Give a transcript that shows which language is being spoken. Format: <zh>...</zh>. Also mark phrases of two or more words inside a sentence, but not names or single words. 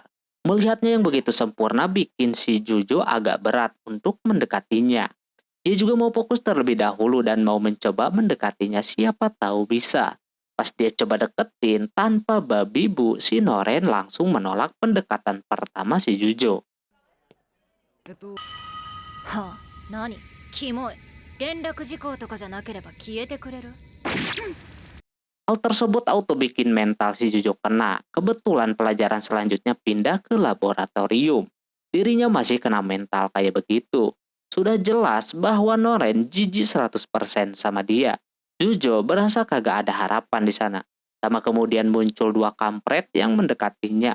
<id>Melihatnya yang begitu sempurna bikin si Jujo agak berat untuk mendekatinya. Dia juga mau fokus terlebih dahulu dan mau mencoba mendekatinya siapa tahu bisa. Pas dia coba deketin tanpa babi bu, si Noren langsung menolak pendekatan pertama si Jujo.</id> <ja>はあ、何キモい。連絡事項とかじゃなければ消えてくれる？</ja> <id>Hal tersebut auto bikin mental si Jojo kena. Kebetulan pelajaran selanjutnya pindah ke laboratorium. Dirinya masih kena mental kayak begitu. Sudah jelas bahwa Noren jijik 100% sama dia. Jojo berasa kagak ada harapan di sana. Sama kemudian muncul dua kampret yang mendekatinya.</id>